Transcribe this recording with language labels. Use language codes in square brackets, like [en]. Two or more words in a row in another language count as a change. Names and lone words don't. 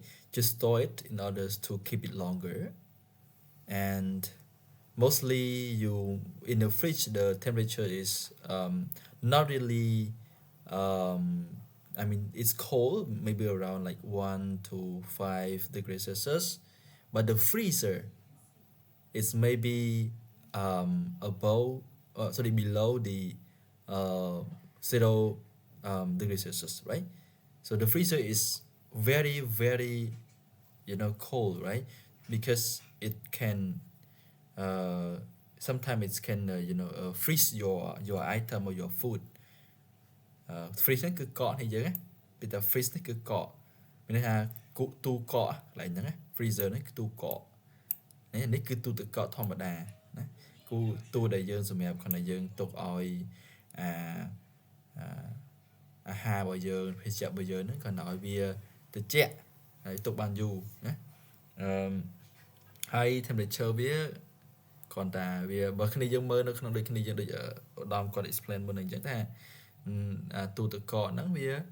[en] Just store it in order to keep it longer. And mostly in the fridge the temperature is not really I mean it's cold maybe around like 1 to 5 degrees Celsius but the freezer is maybe below the 0 degrees Celsius, right? So the freezer is very very cold, right? Because it can sometimes it can freeze your item or your food freeze [km] ហ្នឹងគឺកកនេះយើងណាពីតែ freeze នេះគឺកកមានន័យថាទូកកឡើយហ្នឹងណា freezer នេះគឺទូកកនេះគឺទូទឹកកកធម្មតាណាគូទូដែលយើងសម្រាប់គ្រាន់តែយើងទុកឲ្យ ហារបស់យើងភេសជ្ជៈរបស់យើងហ្នឹងគ្រាន់តែឲ្យវាត្រជាក់ហើយទុកបានយូរណាហើយ temperature វាគ្រាន់តែវាបើគ្នាយើងមើលនៅក្នុងដូចគ្នាយើងដូចឧត្តមគាត់ explain មុនហ្នឹងអញ្ចឹងថាទូទឹកកកហ្នឹងវា